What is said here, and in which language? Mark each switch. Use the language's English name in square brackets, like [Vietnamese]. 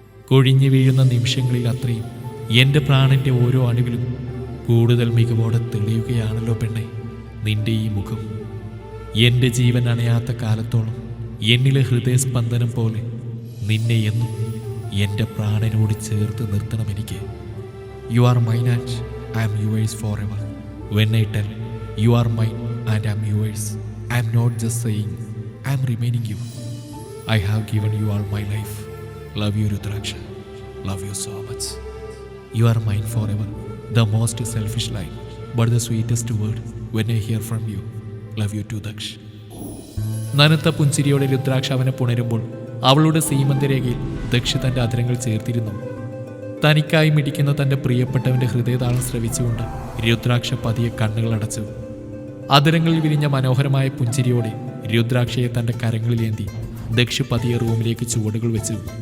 [Malayalam] കൊഴിഞ്ഞു വീഴുന്ന നിമിഷങ്ങളിൽ അത്രയും എൻ്റെ പ്രാണന്റെ ഓരോ അണുവിലും കൂടുതൽ മികവോടെ തെളിയുകയാണല്ലോ പെണ്ണെ നിന്റെ ഈ മുഖം. എൻ്റെ ജീവൻ അണയാത്ത കാലത്തോളം എന്നിലെ ഹൃദയസ്പന്ദനം പോലെ നിന്നെ എന്നും എൻ്റെ പ്രാണനോട് ചേർത്ത് നിർത്തണം എനിക്ക്. [English] You are mine and I am yours forever. When I tell you are mine and I am yours, I am not just saying I am remaining you. I have given you all my life. Love you, Rudraksha. Love you so much. You are mine forever. The most selfish line, but the sweetest word when I hear from you. Love you too, Daksh. [Malayalam] നനുത്ത പുഞ്ചിരിയോടെ രുദ്രാക്ഷ അവനെ പുണരുമ്പോൾ അവളുടെ സീമന്തരേഖയിൽ ദക്ഷ തൻ്റെ അതിരങ്ങൾ ചേർത്തിരുന്നു. തനിക്കായി മിടിക്കുന്ന തൻ്റെ പ്രിയപ്പെട്ടവൻ്റെ ഹൃദയതാളം ശ്രവിച്ചുകൊണ്ട് രുദ്രാക്ഷ പതിയെ കണ്ണുകൾ അടച്ചു. അതിരങ്ങളിൽ വിരിഞ്ഞ മനോഹരമായ പുഞ്ചിരിയോടെ രുദ്രാക്ഷയെ തൻ്റെ കരങ്ങളിലേന്തി ദക്ഷ പതിയെ റൂമിലേക്ക് ചുവടുകൾ വെച്ചു.